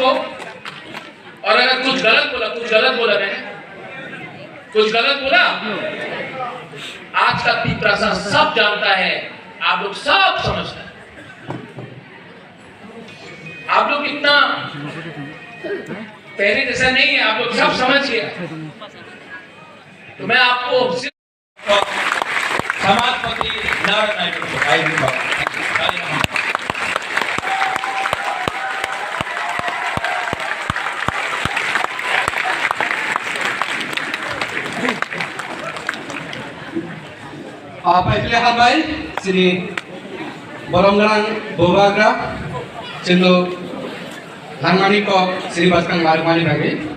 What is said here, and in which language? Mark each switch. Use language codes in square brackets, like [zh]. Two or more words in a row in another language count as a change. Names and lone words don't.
[hi] और अगर कुछ गलत बोला मैंने, कुछ गलत बोला, आज का त्रिपुरा सब जानता है, आप लोग सब समझते हैं। आप लोग इतना पहले जैसा नहीं है, आप लोग सब समझ गए। तो मैं आपको समाजपति नारायण [trp] Paiple habai Sri Bolonggarang Bobagra Cendo Langmani ko Sri Baskang Marmani bagi.